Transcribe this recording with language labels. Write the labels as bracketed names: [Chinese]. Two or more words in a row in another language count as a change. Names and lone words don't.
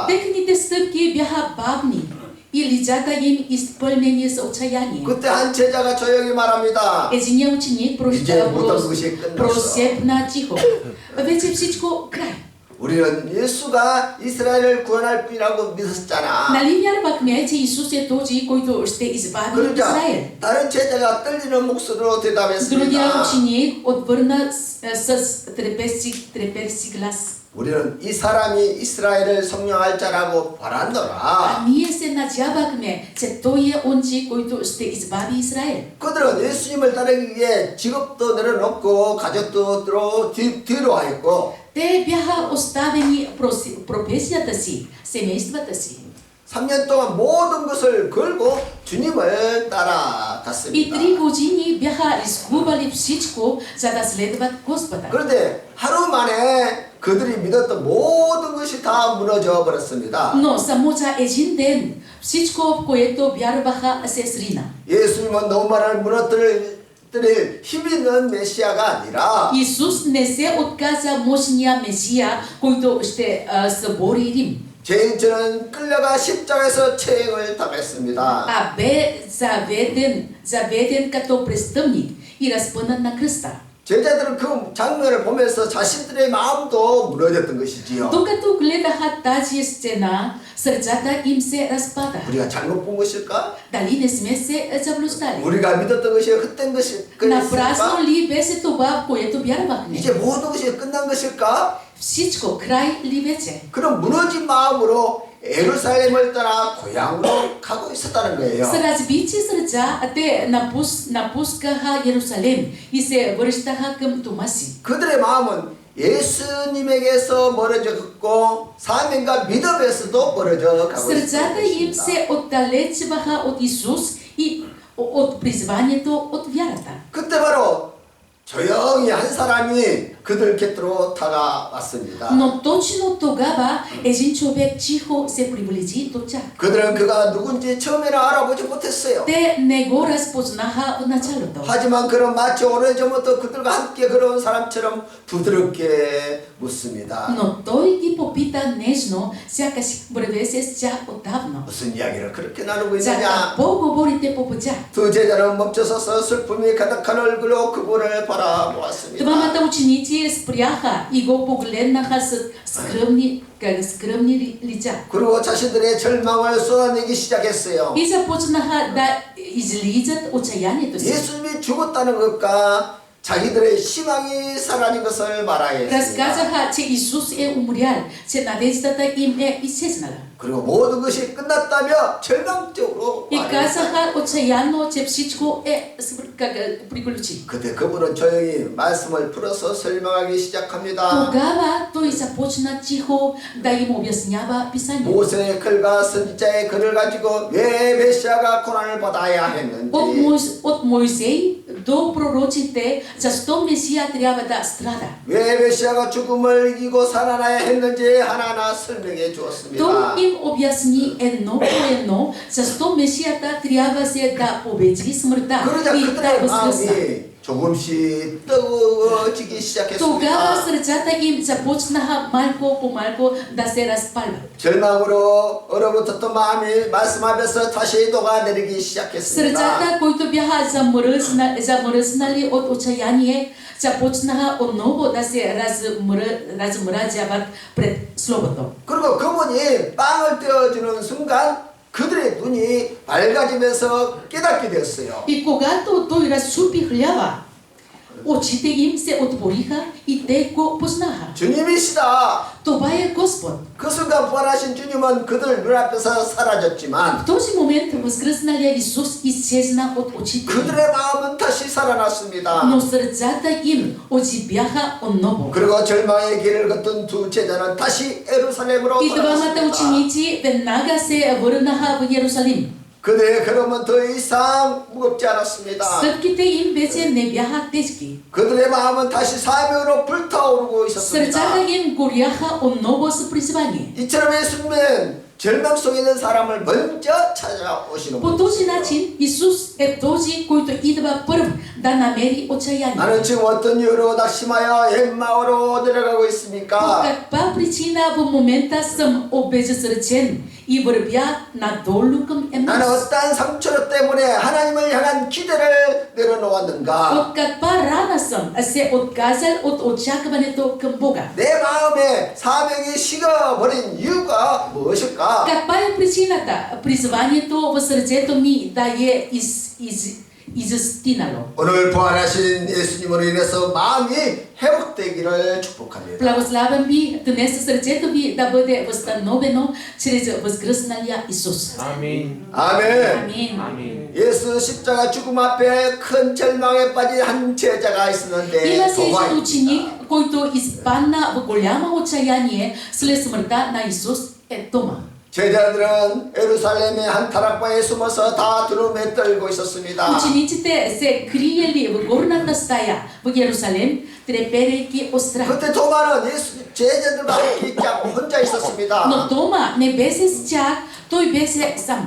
[Bulgarian] Техните стъпки бяха бавни и лицата им изпълнени с отчаяние. [Korean] 그때 한 제자가 조용히 말합니다. [Bulgarian] Единият ученик [Korean] 이제 모든 것이 끝났어. [Bulgarian] просепна тихо. Вече всичко край. [Korean] 우리는 예수가 이스라엘을 구원할 분이라고 믿었잖아. [Bulgarian] Нали вярвахме, че Исус е този, който ще избави [Korean] 그러자 [Bulgarian] Израел? [Korean] 다른 제자가 떨리는 목소리로 [Bulgarian] Другия [Korean] 대답했습니다. [Bulgarian] ученик отвърна с трепещи глас. [Korean] 우리는 이 사람이 이스라엘을 성령할 자라고 바란더라. [Bulgarian] Ние се надявахме, че той е онзи, който ще избави Израел. [Korean] 그들은 예수님을 따르기 위해 직업도 내려놓고 가족도 뒤로 하였고 [Bulgarian] Те бяха оставени професията си, семействата си. [Korean] 3년 동안 모든 것을 걸고 주님을 [Bulgarian] И [Korean] 따라갔습니다. [Bulgarian] 3 години бяха рискували всичко, за да следват Господа. [Korean] 그런데 하루 만에 그들이 믿었던 모든 것이 다 무너져 버렸습니다. [Bulgarian] Но само за един ден всичко, в което вярваха, се срина. [Korean] 예수님은 노마를 무너뜨릴 힘 있는 메시아가 아니라 [Bulgarian] Исус не се отказа мощния Месия, който ще събори Рим, [Korean] 죄인처럼 끌려가 십자가에서 체행을 당했습니다. [Bulgarian] а бе заведен като престъпник и разпънат на кръста. [Korean] 제자들은 그 장면을 보면서 자신들의 마음도 무너졌던 것이지요. [Bulgarian] Докато гледаха тази сцена, сърцата им се разпада. [Korean] 우리가 잘못 본 것일까? [Bulgarian] Дали не сме се заблуждали? [Korean] 우리가 믿었던 것이 헛된 것일까? [Bulgarian] Напрасно ли беше това, в което вярвахме? [Korean] 이제 모든 것이 끝난 것일까? [Bulgarian] Всичко, край ли вече? [Korean] 그런 무너진 마음으로 예루살렘을 떠나 고향으로 가고 있었다는 거예요. [Bulgarian] С разбити сърца те напускаха Иерусалим и се връщаха към дома си. [Korean] 그들의 마음은 예수님에게서 멀어졌고 사명과 믿음에서도 멀어져 가고 [Bulgarian] Сърцата им [Korean] 있습니다. [Bulgarian] се отдалечваха от Исус и от призванието, от вярата. [Korean] 그때 바로 조용히 한 사람이 그들 곁으로 다가왔습니다. [Bulgarian] Но точно тогава един човек чихо се приближи до тях. [Korean] 그들은 그가 누군지 처음에는 알아보지 못했어요. [Bulgarian] Те не го разпознаха в началото. [Korean] 하지만 그는 마치 오래전부터 그들과 함께 걸어온 사람처럼 부드럽게 묻습니다. [Bulgarian] Но той ги попита нежно, сякаш вървеше с тях отдавна. [Korean] 무슨 이야기를 그렇게 나누고 [Bulgarian] За [Korean] 있느냐? [Bulgarian] какво говорите по пътя? [Korean] 두 제자는 멈춰서서 슬픔이 가득한 얼굴로 그분을 바라보았습니다. [Bulgarian] Двамата ученици спряха и го погледнаха с скръмни лица. [Korean] 그리고 자신들의 절망을 쏟아내기 시작했어요. [Bulgarian] И започнаха да излизат отчаянието си. [Korean] 예수님이 죽었다는 것과 자기들의 희망이 사라진 것을 말하여 했습니다. [Bulgarian] Разказаха, че Исус е умрял, че надеждата им е изчезнала. [Korean] 그리고 모든 것이 끝났다며 절망적으로 [Bulgarian] И [Korean] 말했어요. [Bulgarian] казаха отчаяно, че всичко е приключи. [Korean] 그때 그분은 조용히 말씀을 풀어서 설명하기 시작합니다. [Bulgarian] Тогава той започна тихо да им обяснява Писанието. [Korean] 모세의 글과 선지자의 글을 가지고 왜 메시아가 고난을 받아야 했는지, [Bulgarian] От Моисей до пророците, защо Месия трябва да страда. [Korean] 왜 메시아가 죽음을 이기고 살아나야 했는지 하나하나 설명해 주었습니다. [Bulgarian] Той им обясни едно по едно, защо Месията трябва се да победи смъртта [Korean] 그러자 [Bulgarian] и да [Korean] 그들의 [Bulgarian] възкръсна. [Korean] 마음이 조금씩 뜨거워지기 [Bulgarian] Тогава [Korean] 시작했습니다. [Bulgarian] сърцата им започнаха малко по малко да се разпалват. [Korean] 절망으로 얼어붙었던 마음이 말씀 앞에서 다시 녹아내리기 시작했습니다. [Bulgarian] Сърцата, които бяха замръзнали от отчаяние, започнаха отново да се размразяват пред Словото. [Korean] 그리고 그분이 빵을 떼어주는 순간 그들의 눈이 밝아지면서 깨닫게 되었어요. [Bulgarian] И когато той разчупи хляба, очите им се отвориха и те го познаха. [Korean] 주님이시다. [Bulgarian] Това е Господ. [Korean] 그 순간 부활하신 주님은 그들 눈앞에서 사라졌지만 [Bulgarian] В този момент възкръсналия Исус изчезна от очите им, [Korean] 그들의 마음은 다시 살아났습니다. [Bulgarian] но сърцата им оживяха отново. [Korean] 그리고 절망의 길을 걷던 두 제자는 다시 예루살렘으로 [Bulgarian] И двамата [Korean] 돌아왔습니다. [Bulgarian] ученици веднага се върнаха в Иерусалим. [Korean] 그들의 걸음은 더 이상 무겁지 않았습니다. [Bulgarian] Стъпките им вече не бяха тежки. [Korean] 그들의 마음은 다시 사명으로 불타오르고 있었습니다. [Bulgarian] Сърцата им горяха отново с призвание. [Korean] 이처럼 예수님은 절망 속에 있는 사람을 먼저 찾아오시는 [Bulgarian] По [Korean] 분. [Bulgarian] този начин Исус е този, който идва първ да намери отчаяние. [Korean] 나는 지금 어떤 이유로 낙심하여 엠마오로 내려가고 [Bulgarian] По [Korean] 있습니까? [Bulgarian] каква причина в момента съм обезсърчен и вървя надолу към [Korean] 나는 [Bulgarian] Емаус? [Korean] 어떠한 상처 때문에 하나님을 향한 기대를 내려놓았는가? [Bulgarian] От каква рана съм се отказал от очакването към Бога? [Korean] 내 마음에 사명이 식어버린 이유가 무엇일까? [Bulgarian] Каква е причината призванието в сърцето ми да е изостинало? [Korean] 오늘 부활하신 예수님으로 인해서 마음이 회복되기를 축복합니다. [Bulgarian] Благославям ви днес сърцето ви да бъде възстановено чрез възкръсналия Исус. [Korean] 아멘. 아멘. [Bulgarian] Амин. [Korean] 아멘. 예수 십자가 죽음 앞에 큰 절망에 빠진 한 제자가 있었는데 [Bulgarian] Има се един [Korean] 도마입니다. [Bulgarian] ученик, който изпадна в голямо отчаяние след смъртта на Исус, е Тома. [Korean] 제자들은 예루살렘의 한 다락방에 숨어서 다 두루매 떨고 있었습니다. [Bulgarian] Учениците се криели в горната стая в Иерусалим, треперейки от страх. [Korean] 그때 도마는 예수 제자들과 함께 있지 않고 혼자 있었습니다. [Bulgarian] Но Тома не беше с тях, той беше сам.